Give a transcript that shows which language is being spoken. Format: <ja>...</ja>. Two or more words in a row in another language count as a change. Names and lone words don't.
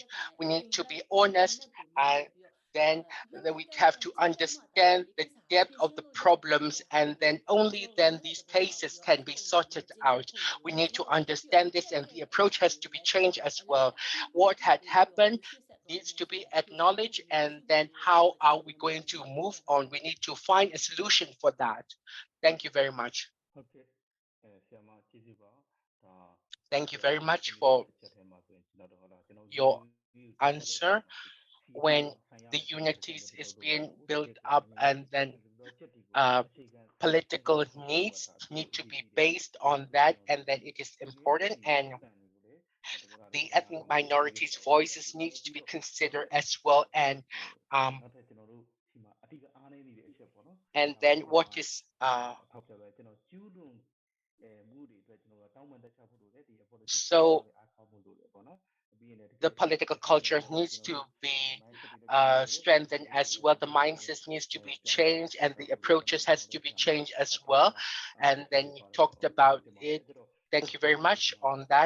<en>We need to be honest, and then we have to understand the depth of the problems, and then only then these cases can be sorted out. We need to understand this, and the approach has to be changed as well. What had happened needs to be acknowledged, and then how are we going to move on? We need to find a solution for that. Thank you very much.</en> <my>Okay. ဆရာမကျေးဇူးပါဒါ</my> <en>Thank you very much for</en> <my>ချက်ထဲမှာဆိုရင်ကျွန်တော်တို့ဟုတ်လားကျွန်တော်</my> <en>your</en> <my>UAE ကို</my> <en>answer. When the unities is being built up, and then political needs need to be based on that, and then it is important, and the ethnic minorities voices needs to be considered as well, and then what is</en> <my>ထောက်ပြပဲကျွန်တော်ကျူးလွန်မှုတွေအတွက်ကျွန်တော်တောင်းပန်တက်ချဖို့လိုတယ်ဒီ</my> <en>so the political culture needs to be strengthened as well. The mindset needs to be changed, and the approaches has to be changed as well. And then you talked about it. Thank you very much on that.</en>